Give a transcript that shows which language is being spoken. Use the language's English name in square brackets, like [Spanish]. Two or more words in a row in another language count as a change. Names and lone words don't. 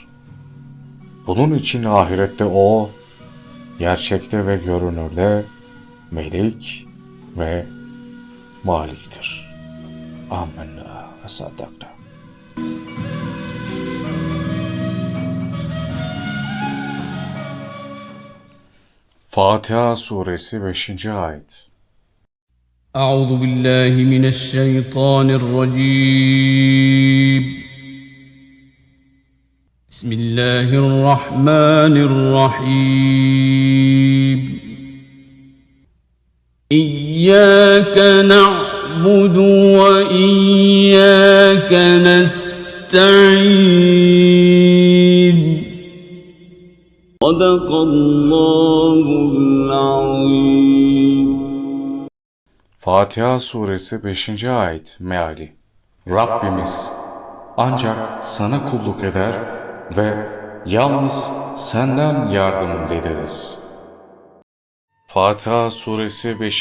[Turkish] Bunun için ahirette o, gerçekte ve görünürde melik ve maliktir. [Arabic] آمنا وصدقنا. [Turkish] Fatiha Suresi 5. ayet. [Arabic] أعوذ بالله من الشيطان الرجيم بسم الله الرحمن الرحيم إياك نعبد وإياك نستعين صدق الله العظيم. [Turkish] Fatiha Suresi 5. ayet meali. Rabbimiz ancak sana kulluk eder ve yalnız senden yardım dileriz. Fatiha Suresi 5.